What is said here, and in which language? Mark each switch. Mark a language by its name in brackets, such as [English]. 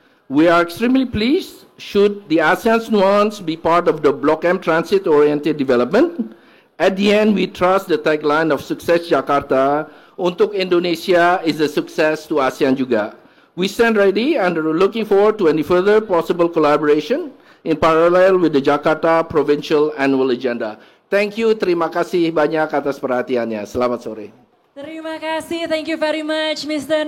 [English] We are extremely pleased should the ASEAN's nuance be part of the Block M transit-oriented development. At the end, we trust the tagline of Sukses Jakarta, untuk Indonesia is a success to ASEAN [Indonesian] juga. [English] We stand ready and are looking forward to any further possible collaboration in parallel with the Jakarta Provincial Annual Agenda. Thank you, [Indonesian] terima kasih banyak atas perhatiannya. Selamat sore. Terima kasih, [English] thank you very much Mr.